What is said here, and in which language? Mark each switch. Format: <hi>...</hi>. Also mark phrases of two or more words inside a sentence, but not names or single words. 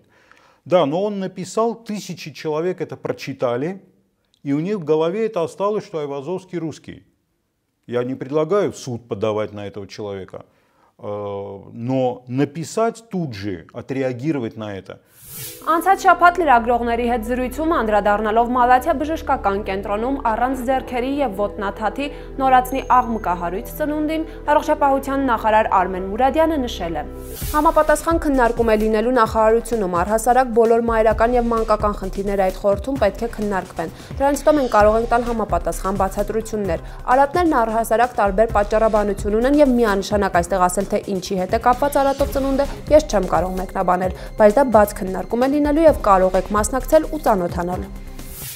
<ru>Да, но он написал, тысячи человек это прочитали, и у них в голове это осталось, что айвазовский русский. Я не предлагаю в суд подавать на этого человека, но написать тут же, отреагировать на это.</ru> <hy>Անցած շաբաթ լրագրողների հետ զրույցում անդրադառնալով Մալաթիա բժշկական կենտրոնում առանց ձեռքերի եւ ոտնաթաթի նորացնի աղմկահարույց ծնունդին առողջապահության նախարար Արմեն Մուրադյանը նշել է. Համապատասխան քննարկում է լինելու նախարարությունում առհասարակ բոլոր մայրական եւ մանկական խնդիրները այդ խորհրդում պետք է քննարկվեն։ Դրանից հետո մենք կարող ենք տալ համապատասխան բացատրություններ։ Արատներն առհասարակ տարբեր պատճառաբանություն ունեն եւ միանշանակ այստեղ ասել թե ինչի հետ է կապված արատով ծնունդը, ես չեմ կարող մեկնաբանել, բայց դա բաց քննարկում է լինելու եւ կարող եք մասնակցել ու ծանոթանալ։</hy>